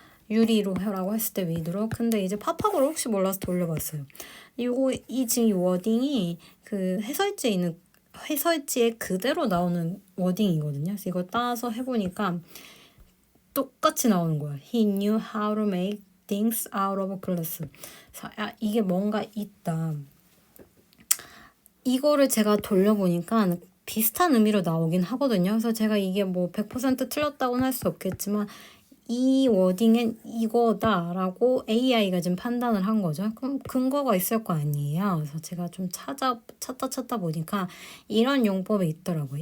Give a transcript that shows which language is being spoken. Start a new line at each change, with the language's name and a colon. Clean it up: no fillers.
Korean: 유리로라고 했을 때 위드로. 근데 이제 팝팝으로 혹시 몰라서 돌려봤어요. 이 지금 이 워딩이 그 해설지에 그대로 나오는 워딩이거든요. 그래서 이거 따서 해보니까 똑같이 나오는 거야.
English: He knew how to make things out of glass.
Korean: 그래서 이게 뭔가 있다. 이거를 제가 돌려보니까 비슷한 의미로 나오긴 하거든요. 그래서 제가 이게 뭐 100% 틀렸다고는 할 수 없겠지만 이 워딩은 이거다라고 AI가 지금 판단을 한 거죠. 그럼 근거가 있을 거 아니에요. 그래서 제가 좀 찾다 보니까 이런 용법이 있더라고요.